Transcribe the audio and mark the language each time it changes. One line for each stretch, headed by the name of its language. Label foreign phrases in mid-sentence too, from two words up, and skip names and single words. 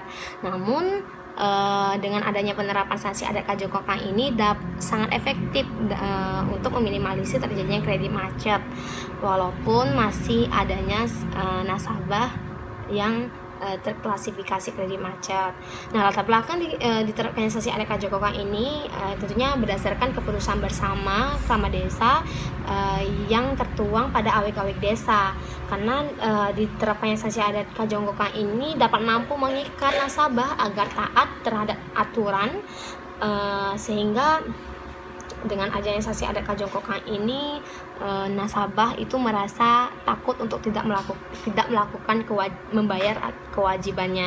Indonesian: Namun, dengan adanya penerapan sanksi adat kajokokang ini sangat efektif untuk meminimalisir terjadinya kredit macet, walaupun masih adanya nasabah yang terklasifikasi kredit macet. Nah, latar belakang diterapkannya sanksi adat kajokokang ini tentunya berdasarkan keputusan bersama Krama Desa yang tertuang pada awik-awik desa. Karena diterapkannya sanksi adat kajokokang ini dapat mampu mengikat nasabah agar taat terhadap aturan, sehingga dengan adanya sanksi adat kajokokang ini nasabah itu merasa takut untuk tidak melakukan membayar kewajibannya.